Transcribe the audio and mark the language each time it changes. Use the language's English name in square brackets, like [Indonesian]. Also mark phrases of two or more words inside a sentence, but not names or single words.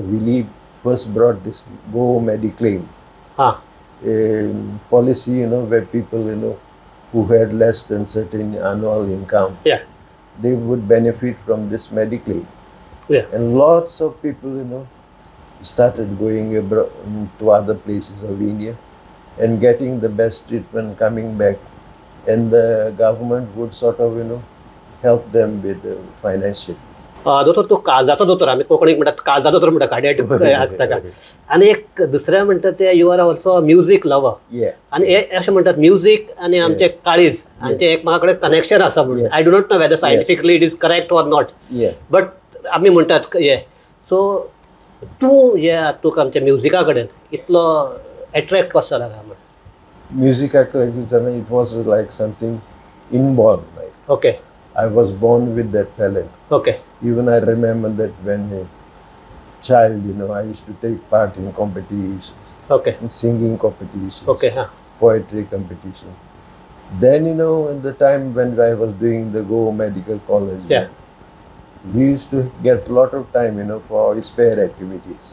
[English] Willie first brought this Go Mediclaim policy, you know, where people, you know, who had less than certain annual income, they would benefit from this Mediclaim. And lots of people, you know, started going abroad to other places of India and getting the best treatment, coming back, and the government would sort of, you know, help them with financial. [Konkani] दोतोर तूं काळजाचो दोतोर, आमी कोंकणीक म्हणटात काळजा दोतोर म्हणटा, कार्डियाक ताका. आनी एक दुसरें म्हणटा ते [English] you are also music lover. [Konkani] आनी हे अशें म्हणटात म्युजीक आनी आमचें काळीज हांचें एकमेका कडेन कनेक्शन आसा म्हणून. [English] I do not know whether scientifically it is correct or not, but [Konkani] आमी म्हणटात हे. सो तूं हे तुका आमच्या म्युजिका कडेन इतलो अट्रॅक्ट कसो जाला काय म्हणून? [English] म्युजिकाक it was like something inborn. ओके. I was born with that talent. Okay. Even I remember that when a child, you know, I used to take part in competitions. Okay. In singing competitions. Okay. Poetry competition. Then, you know, in the time when I was doing the Go Medical College, we used to get a lot of time, you know, for spare activities.